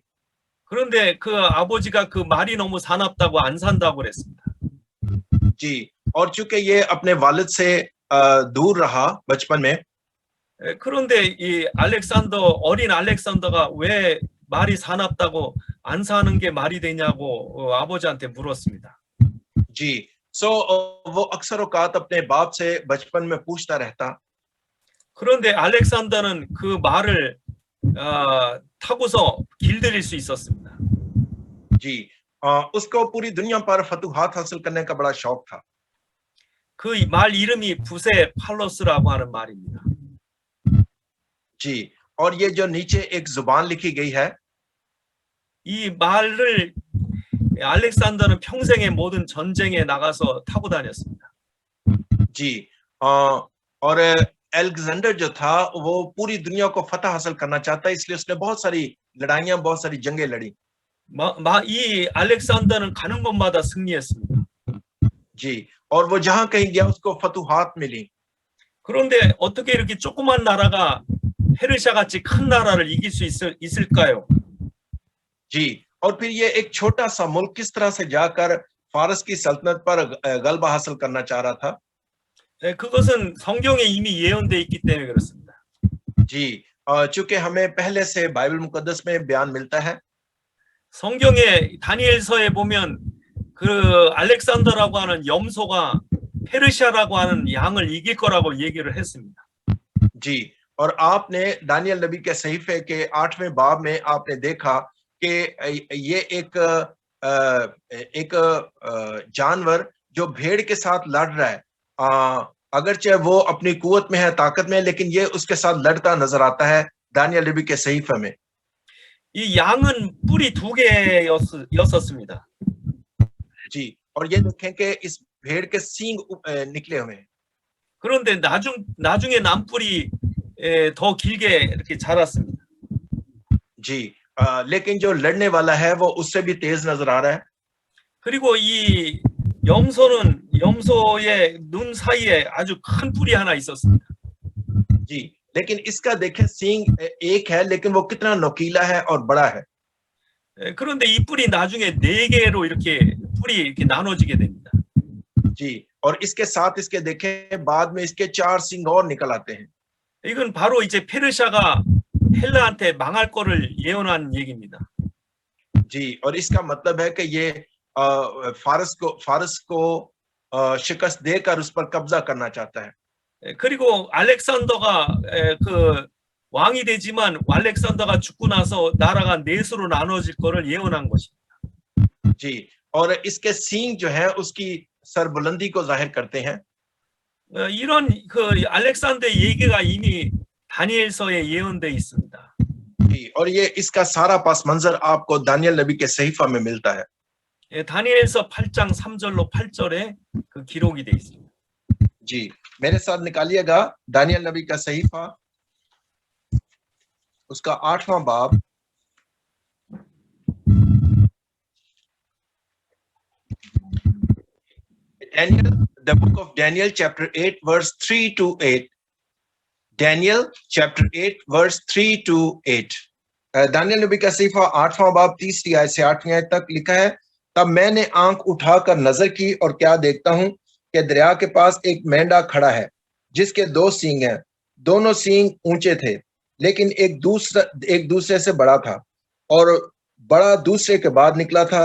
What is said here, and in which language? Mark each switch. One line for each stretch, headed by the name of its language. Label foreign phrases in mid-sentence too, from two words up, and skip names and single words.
Korean: 그런데 그 아버지가 그 말이 너무 사납다고 안 산다고 그랬습니다.
Hindi: जी और चूंकि ये अपने वालिद से दूर रहा बचपन में.
Korean: 그런데 이 어린 알렉산더가 왜 말이 사납다고 안 사는 게 말이 되냐고 아버지한테 물었습니다.
Hindi: जी, वो अक्सर औकात अपने बाप से बचपन में पूछता रहता।
Korean: 그런데 알렉산더는 그 말을 타고서 길들일 수 있었습니다.
Hindi: जी, उसको पूरी दुनिया पर फतूहात हासिल करने का बड़ा शौक था।
Korean: 그 말 이름이 부세 팔로스라고 하는 말입니다.
Hindi: जी, और ये जो नीचे एक जुबान लिखी गई है,
Korean: 이 말을 알렉산더는 평생의 모든 전쟁에 나가서 타고 다녔습니다.
Hindi: जी, और अलेक्जेंडर जो था वो पूरी दुनिया को फतह हासिल करना चाहता है, इसलिए उसने बहुत सारी लड़ाइयां, बहुत सारी जंगें लड़ी।
Korean: 이 알렉산더는 가는 곳마다 승리했습니다.
Hindi: जी, और वो जहां कहीं गया उसको फतूहात मिली।
Korean: 그런데 어떻게 이렇게 조그만 나라가 페르시아 같이 큰 나라를 이길 수 있을까요?
Hindi: जी, और फिर ये एक छोटा सा मुल्क किस तरह से जाकर फारस की सल्तनत पर गलबा हासिल करना चाह रहा था।
Korean: 그것은 성경에 이미 예언돼 있기 때문에 그렇습니다.
Hindi: जी, चूंकि हमें पहले से बाइबल मुकद्दस में बयान मिलता है।
Korean: 성경에 다니엘서에 보면 그 알렉산더라고 하는 염소가 페르시아라고 하는 양을 이길 거라고 얘기를 했습니다.
Hindi: जी, और आपने दानियल नबी के सहीफे के 8वें बाब में आपने देखा कि ये एक जानवर जो भेड़ के साथ लड़ रहा है, अगरचे वो अपनी कुवत में है, ताकत में है, लेकिन ये उसके साथ लड़ता नजर आता है दानियल नबी के सहीफे में।
Korean: 이 양은 뿔이 2개였습니다.
Hindi: जी, और ये देखें कि इस भेड़ के सींग निकले हुए हैं।
Korean: 그런데 나중에 남뿔이 더 길게 이렇게 자랐습니다.
Hindi: जी, लेकिन जो लड़ने वाला है वो उससे भी तेज नजर आ रहा है।
Korean: 그리고 이 염소의 눈 사이에 아주 큰 뿔이 하나 있었습니다.
Hindi: जी, लेकिन इसका देखें सींग एक है, लेकिन वो कितना नुकीला है और बड़ा है।
Korean: 그런데 이 뿔이 나중에 4개로 이렇게 뿔이 이렇게 나눠지게 됩니다.
Hindi: जी, और इसके साथ इसके देखें बाद में इसके 4 सींग और निकल आते हैं।
Korean: 이건 바로 이제 페르시아가 헬라한테 망할 거를 예언한 얘기입니다.
Hindi: जी, और इसका मतलब है कि ये फारस को शिकस्त देकर उस पर कब्जा करना चाहता है।
Korean: 그리고 알렉산더가 그 왕이 되지만 알렉산더가 죽고 나서 나라가 넷으로 나눠질 거를 예언한 것입니다.
Hindi: जी, और इसके सींग जो है उसकी सरबुलंदी को जाहिर करते हैं।
Korean: 이런 그 알렉산더의 얘기가 이미 다니엘서에 예언돼 있습니다.
Hindi: जी, और ये इसका सारा पास मंजर आपको दानियल नबी के सहीफा में मिलता है।
Korean: 다니엘서 8장 3절로 8절에 그 기록이 돼 있습니다.
Hindi: जी, मेरे साथ निकालिएगा दानियल नबी का सहीफा, उसका 8वां बाब,
English: the book of Daniel chapter 8 verse 3 to 8. Daniel chapter 8 verse 3 to 8.
Hindi: दानियल नबी का सहीफा 8वां बाब 3री आयत से 8वीं आयत तक लिखा है। तब मैंने आंख उठाकर नजर की और क्या देखता हूं कि दरिया के पास एक मेंढा खड़ा है जिसके 2 सींग हैं। दोनों सींग ऊंचे थे, लेकिन एक दूसरे से बड़ा था और बड़ा दूसरे के बाद निकला था।